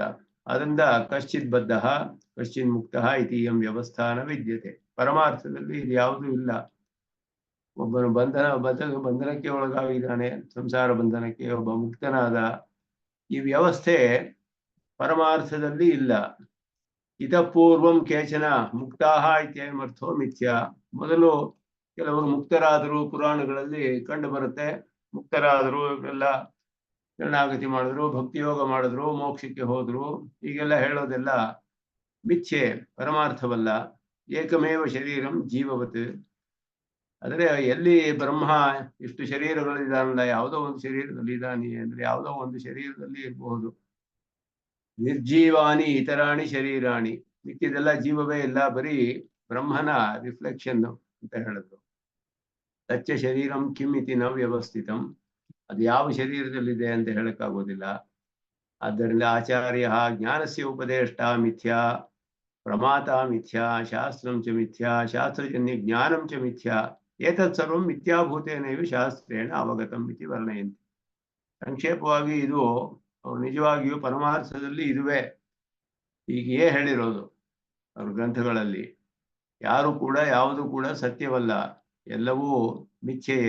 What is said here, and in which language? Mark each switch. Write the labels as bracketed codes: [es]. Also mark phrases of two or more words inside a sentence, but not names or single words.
[sa] ಅದರಿಂದ ಕಶ್ಚಿತ್ ಬದ್ಧ ಕಶ್ಚಿನ್ ಮುಕ್ತ ಇತೀಯಂ ವ್ಯವಸ್ಥಾನ ವಿದ್ಯತೆ, [kn] ಪರಮಾರ್ಥದಲ್ಲಿ ಇದು ಯಾವುದೂ ಇಲ್ಲ. ಒಬ್ಬನು ಬಂಧನಕ್ಕೆ ಒಳಗಾಗಿದ್ದಾನೆ, ಸಂಸಾರ ಬಂಧನಕ್ಕೆ, ಒಬ್ಬ ಮುಕ್ತನಾದ, ಈ ವ್ಯವಸ್ಥೆ ಪರಮಾರ್ಥದಲ್ಲಿ ಇಲ್ಲ. [sa] ಇತಃ ಪೂರ್ವಂ ಕೇಚನ ಮುಕ್ತಾಹ ಇತ್ಯರ್ಥೋ ಮಿಥ್ಯಾ, [kn] ಮೊದಲು ಕೆಲವರು ಮುಕ್ತರಾದರು, ಪುರಾಣಗಳಲ್ಲಿ ಕಂಡು ಬರುತ್ತೆ. ಮುಕ್ತರಾದರು, ಇವರೆಲ್ಲ ಶರಣಾಗತಿ ಮಾಡಿದ್ರು, ಭಕ್ತಿಯೋಗ ಮಾಡಿದ್ರು, ಮೋಕ್ಷಕ್ಕೆ ಹೋದ್ರು, ಹೀಗೆಲ್ಲ ಹೇಳೋದೆಲ್ಲ ಮಿಥ್ಯೆ, ಪರಮಾರ್ಥವಲ್ಲ. [sa] ಏಕಮೇವ ಶರೀರಂ ಜೀವವತ್, [kn] ಆದರೆ ಎಲ್ಲಿ ಬ್ರಹ್ಮ ಇಷ್ಟು ಶರೀರಗಳಿದಾನಲ್ಲ, ಯಾವುದೋ ಒಂದು ಶರೀರದಲ್ಲಿ ಇದ್ದಾನೆ ಅಂದ್ರೆ ಯಾವುದೋ ಒಂದು ಶರೀರದಲ್ಲಿ ಇರಬಹುದು. [sa] ನಿರ್ಜೀವಾನಿ ಇತರಾಣಿ ಶರೀರಾಣಿ, [kn] ಮಿಕ್ಕಿದೆಲ್ಲ ಜೀವವೇ ಇಲ್ಲ, ಬರೀ ಬ್ರಹ್ಮನ ರಿಫ್ಲೆಕ್ಷನ್ ಅಂತ ಹೇಳಿದ್ರು. [sa] ತಚ್ಚ ಶರೀರಂ ಕಿಂ ಇತಿ ನ ವ್ಯವಸ್ಥಿತಂ, [kn] ಅದು ಯಾವ ಶರೀರದಲ್ಲಿದೆ ಅಂತ ಹೇಳಕ್ಕಾಗೋದಿಲ್ಲ. [sa] ಆದ್ದರಿಂದ ಆಚಾರ್ಯ ಜ್ಞಾನಸ್ಯ ಉಪದೇಷ್ಟ ಮಿಥ್ಯಾ, ಪ್ರಮಾತ ಮಿಥ್ಯಾ, ಶಾಸ್ತ್ರಂ ಚ ಮಿಥ್ಯಾ, ಶಾಸ್ತ್ರಜನ್ಯ ಜ್ಞಾನಂ ಚ ಮಿಥ್ಯಾ, ಏತತ್ ಸರ್ವಂ ಮಿಥ್ಯಾಭೂತೇನೈವ ಶಾಸ್ತ್ರೇಣ ಅವಗತಂ ಇತಿ ವರ್ಣಯಂತಿ. [kn] ಸಂಕ್ಷೇಪವಾಗಿ ಇದು ನಿಜವಾಗಿಯೂ ಪರಮಾರ್ಥದಲ್ಲಿ ಇದುವೇ ಹೀಗೆಯೇ ಹೇಳಿರೋದು ಅವ್ರ ಗ್ರಂಥಗಳಲ್ಲಿ. ಯಾರು ಕೂಡ ಯಾವುದು ಕೂಡ ಸತ್ಯವಲ್ಲ, ಎಲ್ಲವೂ ಮಿಥ್ಯೆಯೇ.